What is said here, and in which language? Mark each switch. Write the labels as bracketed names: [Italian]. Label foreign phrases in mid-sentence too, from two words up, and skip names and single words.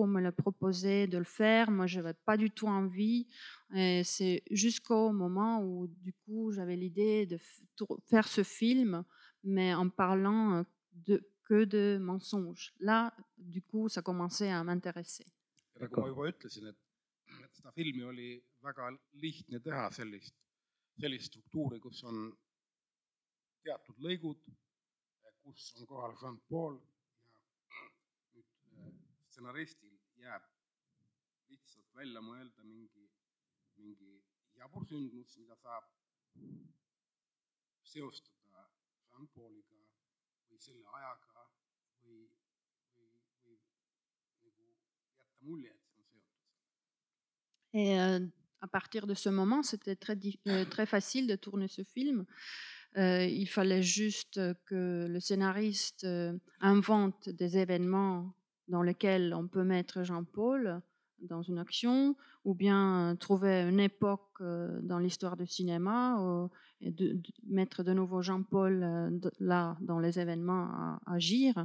[French] On me l'a proposé de le faire. Moi, je n'avais pas du tout envie. Et c'est jusqu'au moment où, du coup, j'avais l'idée de faire ce film, mais en parlant que de mensonges. Là, du coup, ça commençait à m'intéresser. [Estonian] Nagu ma juba ütlesin, et seda filmi oli väga lihtne teha sellist struktuuri, kus on teatud lõigud, kus on kohal Jean-Paul ja nüüd stsenaristil jääb lihtsalt välja mõelda mingi jabur sündmus, mida saab seostada Jean-Pauliga või selle ajaga või jätta mulje, et see on seotud. [French] Et à partir de ce moment, c'était très facile de tourner ce film. Il fallait juste que le scénariste invente des événements dans lesquels on peut mettre Jean-Paul dans une action, ou bien trouver une époque dans l'histoire du cinéma et mettre de nouveau Jean-Paul là dans les événements à agir.